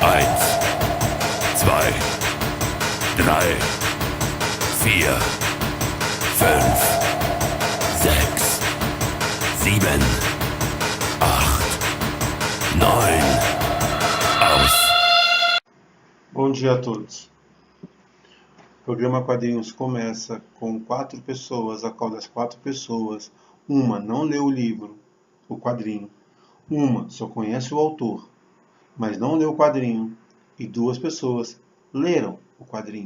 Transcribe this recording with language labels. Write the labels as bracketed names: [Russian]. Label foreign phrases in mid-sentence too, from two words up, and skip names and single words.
[German] Eins, zwei, drei, vier, fünf, sechs, sieben, acht, neun. Aus. [Portuguese] Bom dia a todos. O programa Quadrinhos começa com 4 pessoas, a qual das 4 pessoas, uma não leu o livro, o quadrinho, uma só conhece o autor, mas não leu o quadrinho, e 2 pessoas leram o quadrinho